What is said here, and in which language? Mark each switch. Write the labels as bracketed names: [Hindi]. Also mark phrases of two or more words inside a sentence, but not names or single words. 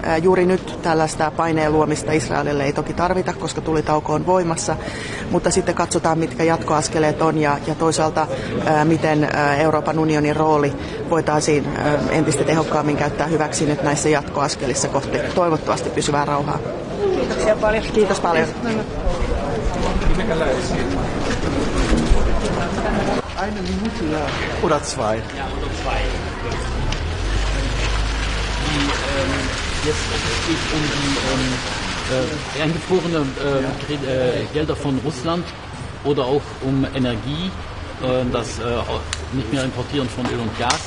[Finnish] Juuri nyt tällaista paineen luomista Israelille ei toki tarvita, koska tulitauko on voimassa, mutta sitten katsotaan, mitkä jatkoaskeleet on ja toisaalta miten Euroopan unionin rooli voitaisiin entistä tehokkaammin käyttää hyväksi nyt näissä jatkoaskelissa kohti toivottavasti pysyvää rauhaa. Kiitoksia paljon. Kiitos paljon. [German] Eine Minute oder zwei. Ja, oder zwei. Jetzt es geht um die eingefrorene Gelder von Russland oder auch um Energie, das nicht mehr Importieren von Öl und Gas.